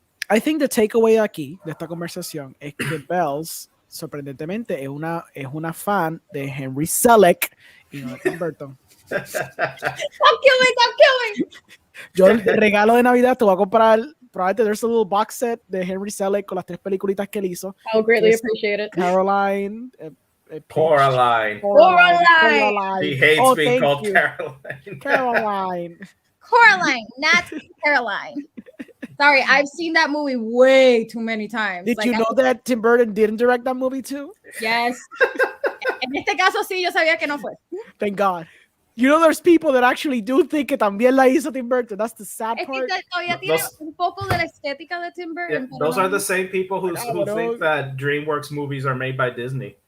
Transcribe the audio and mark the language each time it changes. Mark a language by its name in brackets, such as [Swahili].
[English] I think the takeaway [Spanish] aquí de esta conversación es que Bells sorprendentemente es una fan de Henry Selick y no de Tim Burton. [English] Stop killing! [Spanish] Yo el regalo de Navidad te voy a comprar, probablemente [English] there's a little box set [Spanish] de Henry Selick con las 3 peliculitas que él hizo. [English] I'll greatly appreciate it. Caroline. Coraline. He hates being called Caroline. Coraline, not Caroline. Sorry, I've seen that movie way too many times. Did you know that Tim Burton didn't direct that movie too? Yes. [Spanish] En este caso sí, yo sabía que no fue. [English] Thank God. You know, there's people that actually do think [Spanish] que también la hizo [English] Tim Burton. That's the sad part. [Spanish] Todavía tiene un poco de la estética de Tim Burton. [English] Yeah, those are the same people who think that DreamWorks movies are made by Disney.